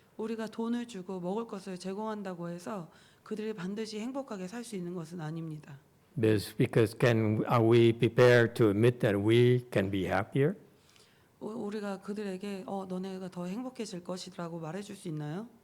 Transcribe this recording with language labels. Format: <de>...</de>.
<ko>우리가 돈을 주고 먹을 것을 제공한다고 해서 그들이 반드시 행복하게 살 수 있는 것은 아닙니다.</ko> <en>Because are we prepared to admit that we can be happier?</en> <ko>우리가 그들에게 너네가 더 행복해질 것이라고 말해줄 수 있나요?</ko>